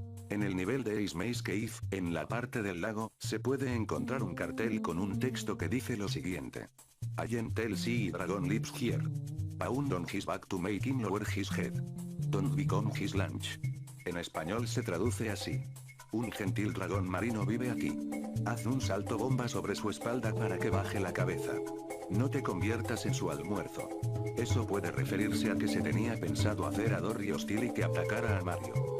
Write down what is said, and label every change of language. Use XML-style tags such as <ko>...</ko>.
<es>En el nivel de Ace Maze Cave, en la parte del lago, se puede encontrar un cartel con un texto que dice lo siguiente.</es> <en>Tell Sea Dragon lives here. Pound on his back to make him lower his head. Don't become his lunch.</en> <es>En español se traduce así. Un gentil dragón marino vive aquí. Haz un salto bomba sobre su espalda para que baje la cabeza. No te conviertas en su almuerzo. Eso puede referirse a que se tenía pensado hacer a Dory hostil y que atacara a Mario.</es>